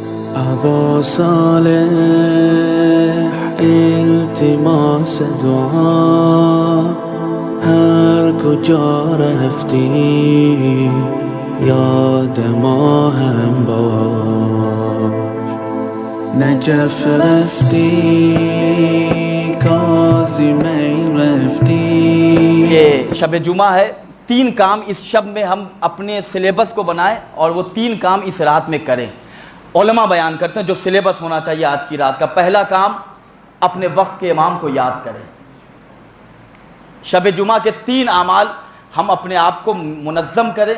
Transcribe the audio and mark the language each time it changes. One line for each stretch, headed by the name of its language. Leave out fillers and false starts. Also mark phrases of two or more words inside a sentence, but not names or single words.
Persian: ابا صالح التماس دعا هر کجا رفتی یاد ما هم باش نجف رفتی کاظمین رفتی.
Urdu: یہ شب جمعہ ہے، 3 کام اس شب میں ہم اپنے سلیبس کو بنائیں اور وہ 3 کام اس رات میں کریں. علماء بیان کرتے ہیں جو سلیبس ہونا چاہیے آج کی رات کا. پہلا کام، اپنے وقت کے امام کو یاد کریں. شب جمعہ کے 3 اعمال ہم اپنے آپ کو منظم کریں.